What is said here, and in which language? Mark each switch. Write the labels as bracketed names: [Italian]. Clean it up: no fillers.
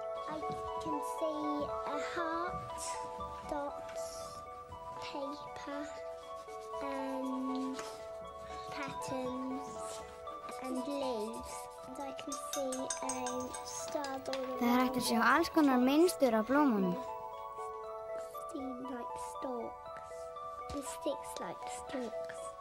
[English] I can see a heart, dots, paper, and patterns, and leaves. And I can see a star all around. [Icelandic] Það hægt að sjá alls konar mynstur á blómunum. [English] Seem like stalks, and sticks like stalks.